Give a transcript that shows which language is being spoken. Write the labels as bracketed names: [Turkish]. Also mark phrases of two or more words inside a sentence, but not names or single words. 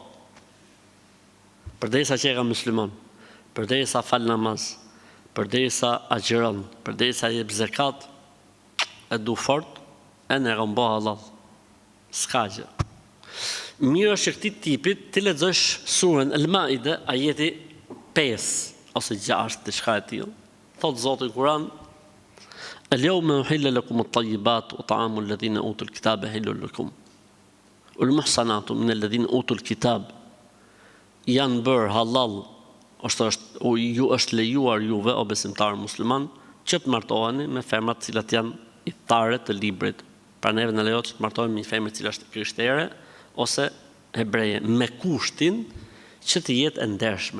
[Albanian] Përderisa që e ka musliman, përderisa fal namaz, përderisa agjeron, përderisa jep zakat, e du fort, e ne kam bëu halal. S'ka gjë. Mirë është që këtij tipit ti lexosh surën Al-Maide, ajeti 5 ose 6 diçka e tillë. Thot Zoti në Kur'an: [Arabic] "اليوم أحل لكم الطيبات وطعام الذين أوتوا الكتاب حل لكم. والمحصنات من الذين أوتوا الكتاب." [Albanian] Janë bërë halal, ju është lejuar juve, o besimtarë musliman, që të martoheni me femrat cilat janë i thare të librit. Pra neve në lejohet që të martohemi me një femër cila është krishtere ose hebreje, me kushtin që të jetë e ndershme.